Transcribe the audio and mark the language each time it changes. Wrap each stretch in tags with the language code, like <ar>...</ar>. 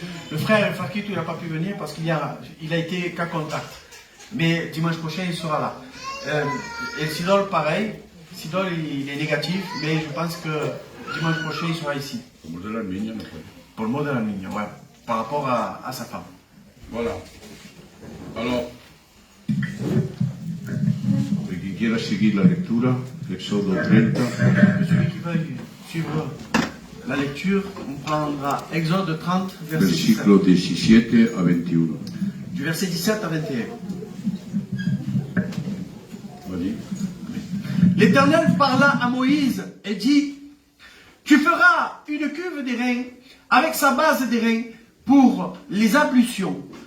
<fr>le frère Fakito, il n'a pas pu venir parce qu'il a été qu'à contact. Mais dimanche prochain, il sera là. Et Sidol, pareil. Sidol, il est négatif, mais je pense que dimanche prochain, il sera ici.</fr> <es>Como de la niña, no puede.</es> <fr>Pour le mot de la migne, ouais. Par rapport à sa femme. Voilà. Alors,</fr> <es>el que quiera seguir la lectura, Éxodo 30,</es> <fr>Celui qui veuille suivre la lecture, on prendra Exode 30, verset 17.</fr> <es>versículos 17 a 21.</es> <fr>Du verset 17 à 21. Vas-y. L'Éternel parla à Moïse et dit: Tu feras une cuve d'airain avec sa base d'airain pour les ablutions.</fr>